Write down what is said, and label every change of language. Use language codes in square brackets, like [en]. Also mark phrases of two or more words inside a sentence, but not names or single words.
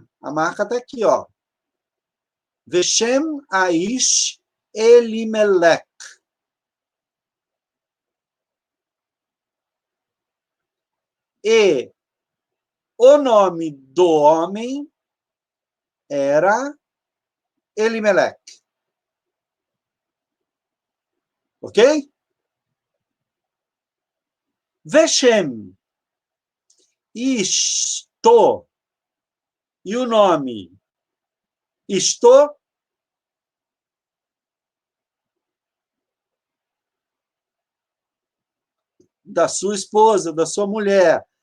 [pt] A marca está aqui, ó. [he] ושם האיש אלימלך. [pt] E o nome do homem era Elimelech. [he] Ok? ושם אשתו. [pt] E o nome Isto da sua esposa, da sua mulher.